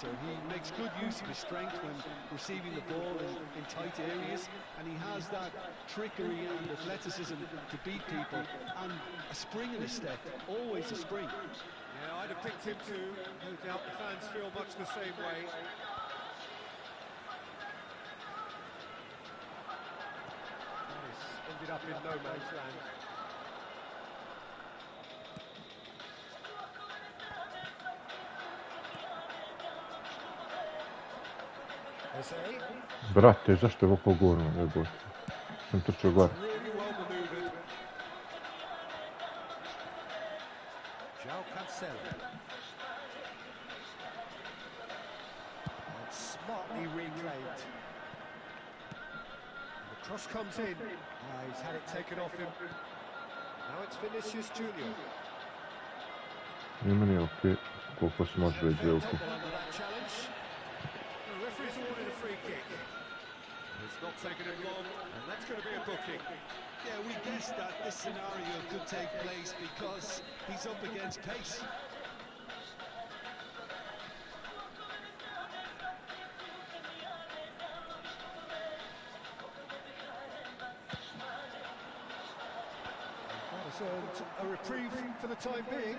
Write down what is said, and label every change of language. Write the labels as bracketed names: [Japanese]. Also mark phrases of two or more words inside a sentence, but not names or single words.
[English] He makes good use of his strength when receiving the ball in tight areas, and he has that trickery and athleticism to beat people, and a spring in his step, always a spring. Yeah, I'd have picked him too. No doubt the fans feel much the same way. Ended up in no man's land. [Croatian] Brate, zašto je ovako gorno? Jebote. Sam trčao gore. [English] Really well maneuvered. João Cancelo. And smartly reclaimed. The cross comes in. He's had it taken off him. Now it's Vinicius Junior. [Croatian] Meni je okej, koliko se može reći je okej. [English] The referee's awarded a free kick. It's not taken him long, and that's going to be a booking. Yeah, we guessed that this scenario could take place because he's up against pace. That has earned a reprieve for the time being.